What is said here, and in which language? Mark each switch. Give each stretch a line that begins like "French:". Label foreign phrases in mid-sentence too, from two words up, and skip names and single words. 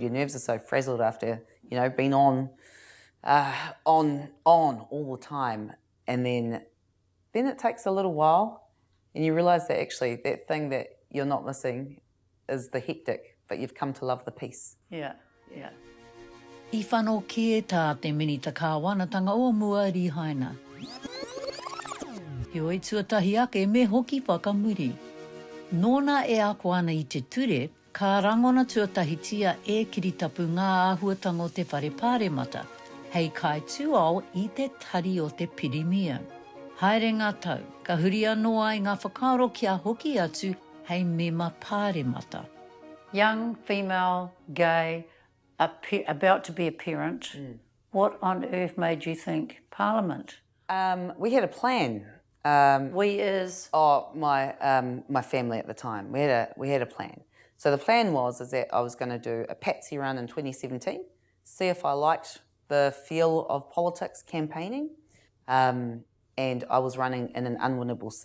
English: Your nerves are so frazzled after, being on all the time. And then it takes a little while, and you realise that actually that thing that you're not missing is the hectic, but you've come to love the peace. Yeah.
Māori: I whanau ke tā te minita kāwanatanga o mua rihaina. He oi tuatahi ake me hoki whakamuri. Nōna e ako ana I te ture, ka rangona tuatahitia e kiritapu ngā āhuatanga o te whare pāremata, hei kai tūao I te tari o te pirimia. Haere ngā tau, ka huri anō ai ngā whakaro kia hoki atu hei mema pāremata.
English: Young, female, gay, about to be a parent. What on earth made you think Parliament? We had a plan. We is? Oh, my family at the time. We had a plan. So the plan is that I was going to do a patsy run in 2017, see if I liked the feel of politics campaigning, and I was running in an unwinnable seat.